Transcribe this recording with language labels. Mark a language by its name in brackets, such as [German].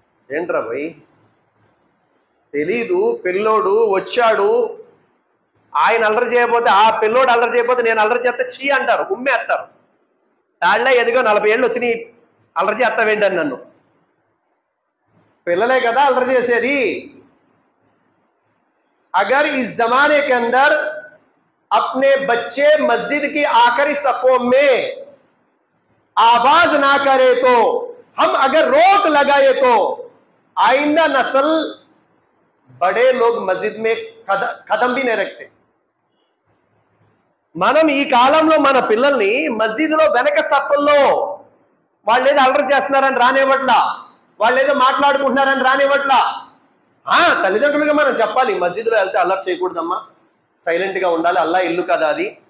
[Telugu] ఏంట్రా భయ్, తెలీదు, పిల్లోడు వచ్చాడు, ఆయన అల్లరి చేయకపోతే, ఆ పిల్లోడు అల్లరి చేయకపోతే నేను అల్లరి చేస్తే చీ అంటారు, ఉమ్మేస్తారు. తాళ్ళ ఎదిగో 40 ఏళ్ళు వచ్చి అల్లరి చేస్తావేంటని నన్ను. పిల్లలే కదా అల్లరి చేసేది. [Hindi] अगर इस जमाने के अंदर अपने बच्चे मस्जिद की आखिरी सफों में आवाज ना करे तो, हम अगर रोक लगाए तो आइंदा नस्ल बड़े लोग मस्जिद में कदम भी नहीं रखते. [Telugu] మనం ఈ కాలంలో మన పిల్లల్ని మస్జిద్లో వెనక సఫల్లో వాళ్ళు ఏదో అల్లరి చేస్తున్నారని రానివ్వట్లా, వాళ్ళు ఏదో మాట్లాడుకుంటున్నారని రానివ్వట్లా. తల్లిదండ్రులుగా మనం చెప్పాలి, మస్జిద్లో వెళ్తే అల్లరి చేయకూడదమ్మా, సైలెంట్గా ఉండాలి, అల్లా ఇల్లు కదా అది.